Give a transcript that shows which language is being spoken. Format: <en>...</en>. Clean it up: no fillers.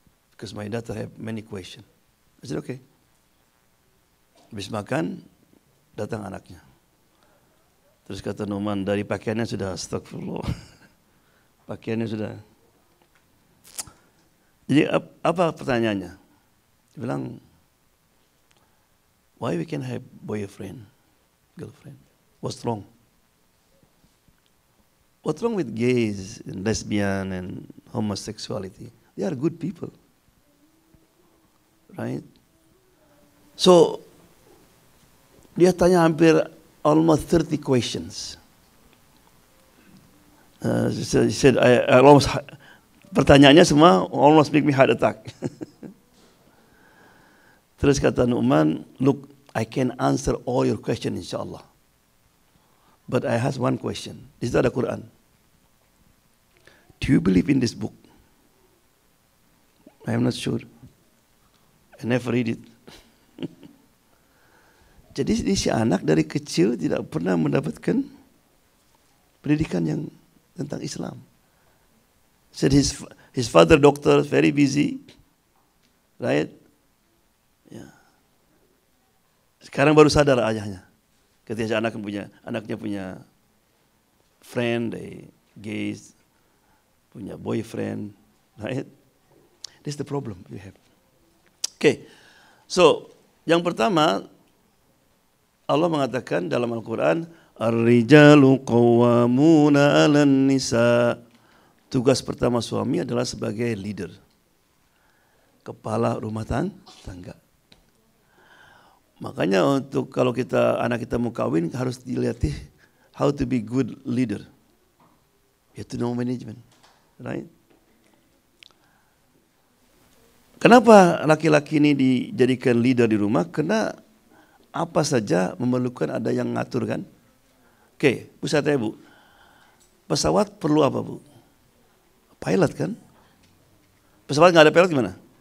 <en>Because my daughter have many questions. I said, okay.</en> <id>Habis makan, datang anaknya. Terus kata Nu'man, dari pakaiannya sudah astagfirullah. Pakaiannya sudah. Jadi apa pertanyaannya? Dia bilang,</id> <en>why we can have boyfriend, girlfriend? What's wrong? What's wrong with gays and lesbian and homosexuality? They are good people. Right? So,</en> <id>dia tanya hampir</id> <en>almost 30 questions. He said, I almost,</en> <id>pertanyaannya semua</id> <en>almost make me heart attack.</en> <id>Terus kata</id> <en>Nu'man, look, I can answer all your questions insyaAllah. But I have one question.</en> <id>Di situ ada Quran.</id> <en>Do you believe in this book? I am not sure. I never read it.</en> <id>Jadi si anak dari kecil tidak pernah mendapatkan pendidikan yang tentang Islam.</id> <en>Said his father doctor, very busy, right?</en> <id>Ya. Sekarang baru sadar ayahnya. Ketika anaknya punya friend, gays, punya boyfriend, right?</id> <en>This is the problem we have.</en> <id>Okay, so yang pertama Allah mengatakan dalam Al-Quran,</id> <ar>Ar-rijalu qawwamuna 'alan nisa.</ar> <id>Tugas pertama suami adalah sebagai leader, kepala rumah tangga. Makanya untuk kalau anak kita mau kawin harus dilatih</id> <en>how to be good leader. You have to know management, right?</en> <id>Kenapa laki-laki ini dijadikan leader di rumah? Karena apa saja memerlukan ada yang ngatur kan? Oke, Bu saya tanya Bu, pesawat perlu apa Bu? Pilot kan? Pesawat nggak ada pilot gimana?</id>